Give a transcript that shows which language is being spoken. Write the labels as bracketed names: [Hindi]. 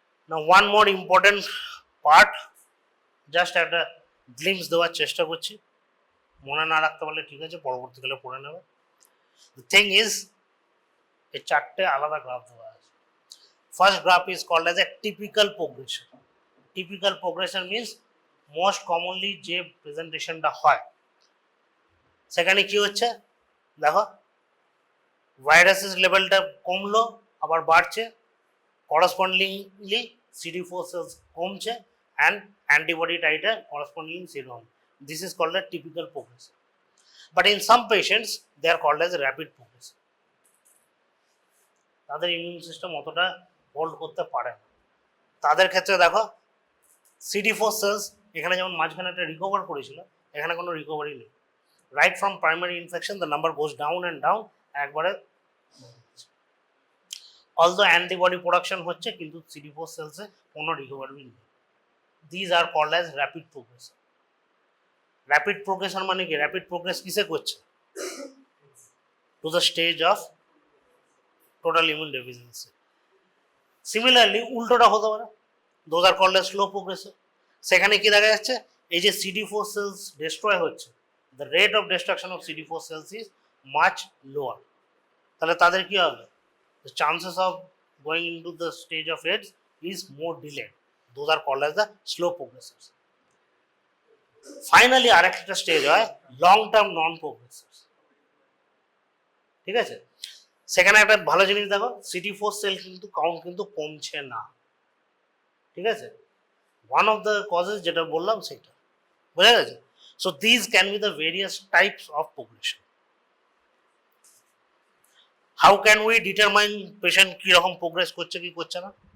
[English] Now one more important part, just [Bangla] একটা glimpse দেওয়ার চেষ্টা করছি, মনে না রাখতে পারলে ঠিক আছে, পরবর্তীকালে পড়ে নেবে। The thing is, এই চারটে আলাদা গ্রাফ দেওয়া আছে। [English] First graph is called as a typical progression. Typical progression means most commonly [Bangla] যে প্রেজেন্টেশনটা হয়, সেখানে কি হচ্ছে দেখো, ভাইরাসের লেভেলটা কমলো আবার বাড়ছে, [English] correspondingly CD4 cells কমছে and antibody titer correspondingly zero. This is called a typical progression. But in some patients, they are called as rapid progression. [Bangla] তাদের ইমিউন সিস্টেম অতটা হোল্ড করতে পারে না, তাদের ক্ষেত্রে দেখো CD4 cells এখানে যেমন মাঝখানে একটা রিকভার করেছিল, এখানে কোনো রিকভারি নেই। [English] Right from primary infection the number goes down and down, একবারে although antibody production হচ্ছে কিন্তু CD4 সেলসে কোনো রিকভারি নেই। These are called as rapid progression. Rapid progression [Bangla] মানে কি? [English] Rapid progress [Bangla] কিসে করছে? [English] To the stage of total immune deficiency. Similarly, [Bangla] উল্টোটা হতে পারে, [English] those are called as slow progression. [Bangla] সেখানে কি দেখা যাচ্ছে, এই যে [English] CD4 cells destroy হচ্ছে, the rate of destruction of CD4 cells is much lower. [Bangla] তাহলে তাদের কি হবে? [English] The chances of going into the stage of AIDS is more delayed. Those are called as the slow progressors. Finally, আরেকটা stage হয় long term non progressors. [Bangla] ঠিক আছে? সেখানে একটা ভালো জিনিস দেখো, CD4 সেল কিন্তু কাউন্ট কিন্তু কমছে না, ঠিক আছে, [English] one of the causes [Bangla] যেটা বললাম সেটা, বোঝা গেছে। [English] So this can be the various types of progression. How can we determine patient [Bangla] কিরকম প্রোগ্রেস করছে কি করছে না?